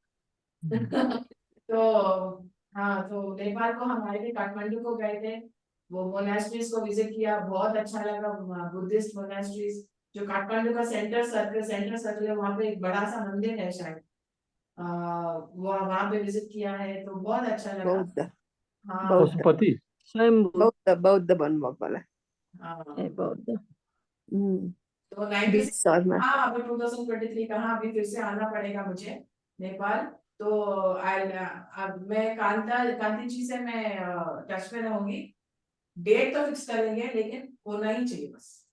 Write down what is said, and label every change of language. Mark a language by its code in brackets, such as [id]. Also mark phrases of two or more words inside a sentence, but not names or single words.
[hi] तो हाँ, तो नेपाल को हम आए थे, काठमांडू को गए थे, वो मोनास्ट्रीज को विजिट किया, बहुत अच्छा लगा। [en] Buddhist monasteries [hi] जो काठमांडू का [en] center circle [hi] है, वहाँ पे एक बड़ा सा मंदिर है शायद, वहाँ पे विजिट किया है, तो बहुत अच्छा लगा। बौद्ध हाँ पशुपति। [ne] बौद्ध भन्नुभएको होला। [hi] हाँ। बौद्ध। तो 96 हाँ, अभी 2023 कहाँ, अभी फिर से आना पड़ेगा मुझे नेपाल। तो अब मैं कांति जी से मैं टच में रहूंगी, डेट तो फिक्स करेंगे, लेकिन होना ही चाहिए बस।